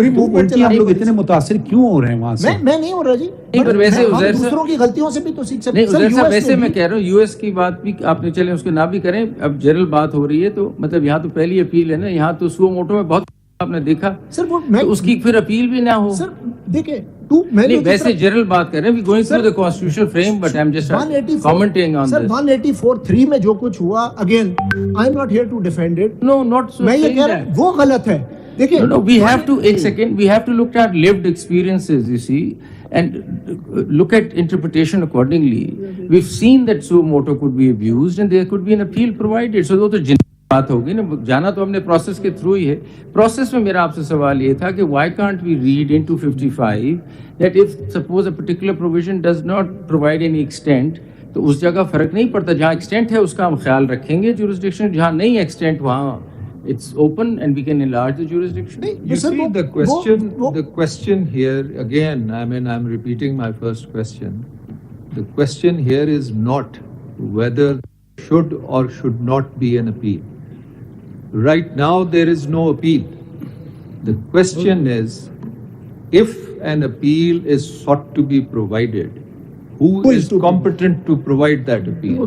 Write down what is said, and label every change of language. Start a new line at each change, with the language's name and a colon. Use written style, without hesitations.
Urdu: ہم لوگ اتنے متاثر کیوں ہو رہے ہیں وہاں سے؟ میں نہیں ہو رہا جی, دوسروں کی غلطیوں سے بھی تو سیکھ سکتے ہیں. ویسے میں کہہ رہا ہوں یو ایس کی بات بھی آپ نے, چلیں اس کو نہ بھی کریں. اب جنرل بات ہو رہی ہے تو مطلب یہاں تو پہلی اپیل ہے نا, یہاں تو سو موٹو میں بہت آپ نے دیکھا سر, اس کی پھر اپیل بھی نہ ہو. سر دیکھیں, ویسے جنرل بات کر رہے ہیں,
English: going through the constitutional frame, but I'm just commenting on this. 184(3)
Urdu: میں جو کچھ ہوا,
English: again I'm not here to defend it. No, not so.
Urdu: میں یہ کہہ رہا ہوں وہ غلط ہے. دیکھیں,
English: no, we have to,
Urdu: ایک
English: second, we have to look at lived experiences, you see, and look at interpretation accordingly. We've seen that suo motu could be abused and there could be an appeal provided. So
Urdu: وہ تو بات ہوگی نا, جانا تو ہم نے process کے تھرو ہی ہے. پروسیس میں میرا آپ سے سوال یہ تھا کہ
English: why can't we read into 55 that if suppose a particular provision does not provide any extent,
Urdu: تو اس جگہ فرق نہیں پڑتا, جہاں ایکسٹینٹ ہے اس کا ہم خیال رکھیں گے jurisdiction, جہاں نہیں ایکسٹینٹ وہاں
English: it's open and we can enlarge the jurisdiction. You see, the question here, again, I mean, I'm repeating my first question. The question here is not whether should or should not be an appeal. Right now there is no appeal. The question is, if an appeal is sought to be provided, who is competent to provide that appeal?